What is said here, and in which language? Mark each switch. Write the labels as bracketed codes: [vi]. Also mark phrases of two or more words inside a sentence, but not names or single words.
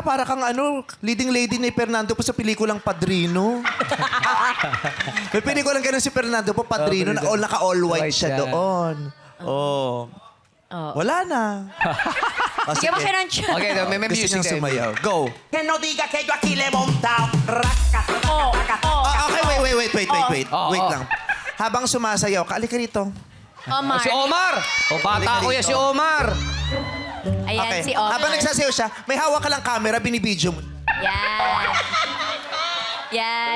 [tl] Para kang [en] leading lady [tl] ni Fernando po sa pelikulang Padrino. May pelikulang ganun si Fernando po, Padrino. Na naka- [en] all white [tl] White siya siya. doon. Oh. Wala na. Oh, Sige mo siya ng chance. Okay, may Gusto music niyang tayo. sumayaw. Go. [es] Que no diga que yo aquí le he montado. [en] Okay, wait. [tl] Oh, Wait oh. lang. Habang sumasayaw ka, alika rito. Omar. Si Omar! O, bata ko yan si Omar. Ayan, Okay. si Omar. Habang nagsasayaw siya, may hawak ka lang camera, binibidyo mo. Yan.